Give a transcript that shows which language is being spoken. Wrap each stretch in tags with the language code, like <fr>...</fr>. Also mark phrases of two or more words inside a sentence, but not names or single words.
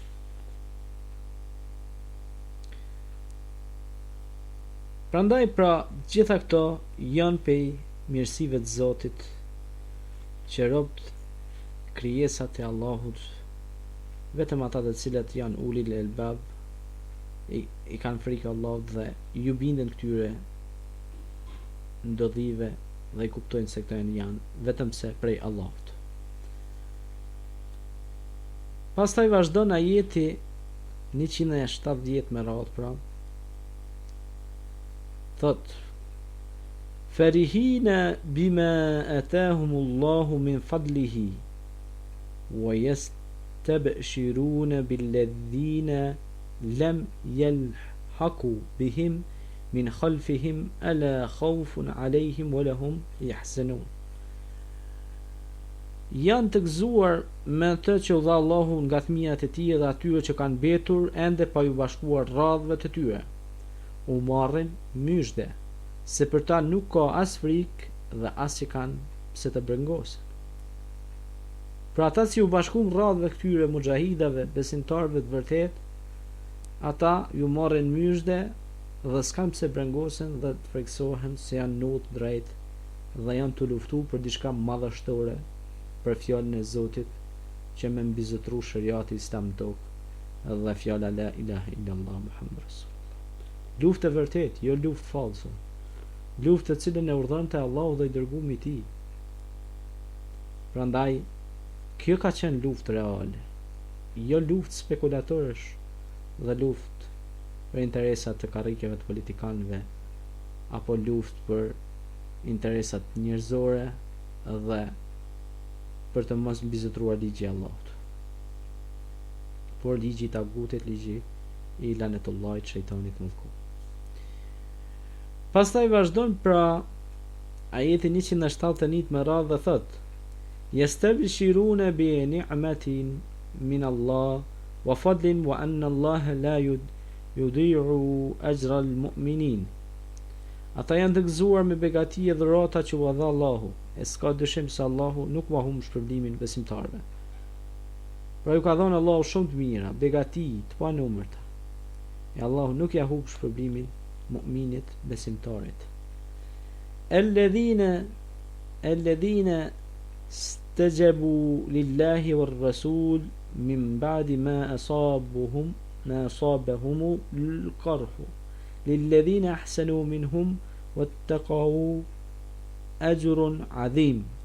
<sq>Prandaj pra gjitha këto janë pej mirësive të Zotit që robt krijesat e Allahut, vetëm ata të cilët janë</sq> <ar>أولي الألباب</ar> <sq>i kanë frikë Allahut dhe ju binden këtyre ndodhive dhe i kuptojnë se këto janë vetëm se prej Allahut. Pastaj vazhdon ajeti 170 me radhë pra.</sq> <ar>Thot فرحين بما آتاهم الله من فضله ويستبشرون بالذين لم يلحقوا بهم من خلفهم ألا خوف عليهم ولا هم يحزنون.</ar> <sq>janë të gëzuar me të që u dha Allahu nga fëmijët e tij dhe atyre që kanë mbetur ende pa ju bashkuar radhëve të tyre. U marrin myshde, se për ta nuk ka as frikë dhe as që kanë pse të brengosen. Pra ata që u bashkuan radhëve këtyre mujahidave, besimtarëve të vërtet, ata ju marrin myshde dhe s'kan pse brengosen dhe të friksohen se janë not drejt dhe janë të luftu për diçka madhështore, për fjalën e Zotit që me mbizotru shariati islam në tokë dhe fjala</sq> <ar>لا إله إلا الله محمد رسول الله.</ar> <sq>Luftë e vërtet, jo luftë falso. Luftë të cilën e urdhëronte Allahu dhe i dërguari i tij. Prandaj kjo ka qenë luftë reale, jo luftë spekulatërësh dhe luftë për interesat të karrikeve të politikanëve apo luftë për interesat njerëzore dhe për të mos mbizotruar ligji i Allahut. Por ligji i tagutit, ligji i lanetullahit, shejtanit mundku. Pastaj vazhdon pra ajeti 171 me radhë dhe thot:</sq> <ar>يستبشرون بنعمة من الله وفضل وأن الله لا يضيع أجر المؤمنين.</ar> <sq>Ata janë të gëzuar me begati e dhurata që u dha Allahu, e s'ka dyshim se Allahu nuk va humb shpërblimin besimtarëve. Pra ju ka dhënë Allahu shumë të mira, begati të panumërta. E Allahu nuk ja humb shpërblimin mu'minit, besimtarit.</sq> <ar>الذين استجابوا لله والرسول من بعد ما أصابهم القرح. للذين أحسنوا منهم واتقوا أجر عظيم.</ar>